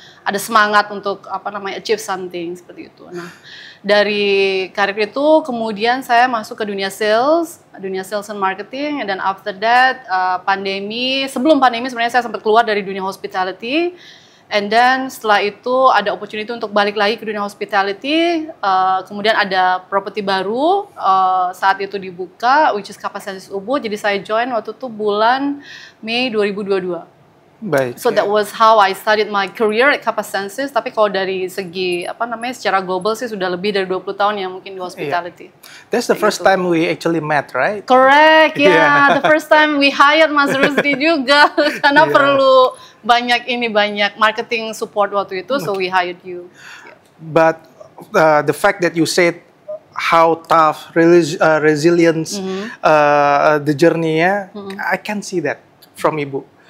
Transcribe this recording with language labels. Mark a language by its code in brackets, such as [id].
[id] Ada semangat untuk achieve something seperti itu. Nah, dari karir itu kemudian saya masuk ke dunia [en] sales and marketing, [id] dan [en] after that [id] sebelum pandemi sebenarnya saya sempat keluar dari dunia hospitality, [en] and then [id] setelah itu ada opportunity untuk balik lagi ke dunia hospitality, kemudian ada properti baru saat itu dibuka, [en] which is [id] Kapas Senses Ubud, jadi saya join waktu itu bulan Mei 2022. Baik. [en] So that was how I started my career at Kapas Senses. [id] Tapi kalau dari segi secara global sih sudah lebih dari 20 tahun ya mungkin di hospitality. [en] That's the first time we actually met, right? Correct, the first time we hired Mas Rusdi [id] juga karena perlu banyak marketing support waktu itu, [en] so we hired you. But the fact that you said how tough, resilience, the journey-nya, I can see that from Ibu.